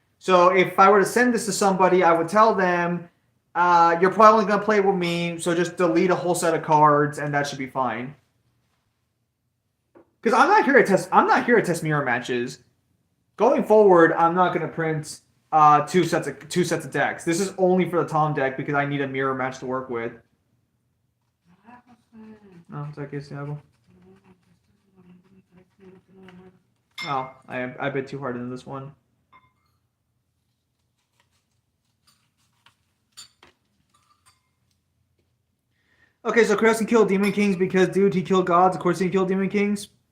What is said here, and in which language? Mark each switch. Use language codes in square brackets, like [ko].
[en] So if I were to send this to somebody, I would tell them, you're probably only gonna play with me, so just delete a whole set of cards, and that should be fine. Because I'm not here to test. I'm not here to test mirror matches. Going forward, I'm not gonna print 2 sets of decks. This is only for the Tom deck because I need a mirror match to work with. Ah, José. No, it's okay, Thiago. [es] No, esto es bonito, me parece que no tengo nada. [en] Oh, I bit too hard into this one. Okay, so Chris can kill Demon Kings because, dude, he killed gods. Of course, he can kill Demon Kings.